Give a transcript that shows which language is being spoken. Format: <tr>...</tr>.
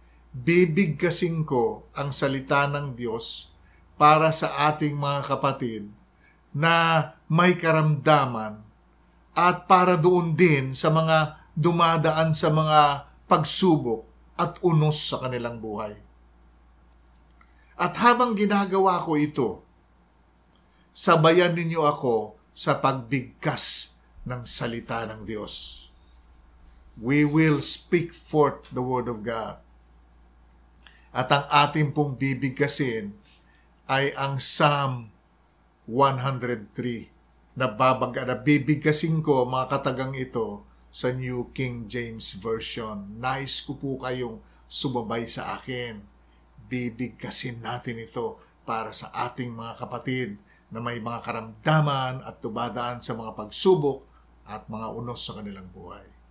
<tl>Bibigkasin ko ang salita ng Diyos para sa ating mga kapatid na may karamdaman at para doon din sa mga dumadaan sa mga pagsubok at unos sa kanilang buhay. At habang ginagawa ko ito, sabayan ninyo ako sa pagbigkas ng salita ng Diyos.</tl> <en>We will speak forth the Word of God.</en> <tl>At ang ating pong bibigkasin ay ang Psalm 103 na bibigkasin ko mga katagang ito sa New King James Version. Nais ko po kayong sumabay sa akin. Bibigkasin natin ito para sa ating mga kapatid na may mga karamdaman at tubadaan sa mga pagsubok at mga unos sa kanilang buhay.</tl>